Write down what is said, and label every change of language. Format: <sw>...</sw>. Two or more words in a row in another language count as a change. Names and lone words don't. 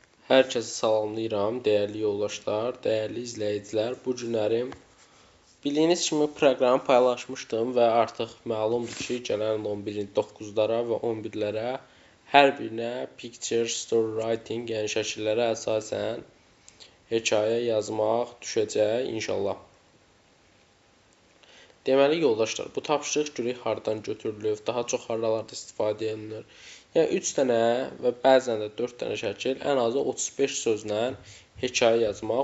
<az>Hər kəsi salamlayıram, dəyərli yoldaşlar, dəyərli izləyicilər. Bu günlərim bildiyiniz kimi proqramı paylaşmışdım və artıq məlumdur ki, gələn 9-lara və 11-lərə hər birinə</az> <en>picture, story writing,</en> <az>yəni şəkillərə əsasən hekayə yazmaq düşəcək inşallah. Deməli yoldaşlar, bu tapşırıq görək hardan götürülür, daha çox harlarda istifadə edilir. Yəni 3 dənə və bəzən də 4 dənə şəkil, ən azı 35 sözlə hekayə yazmaq.</az>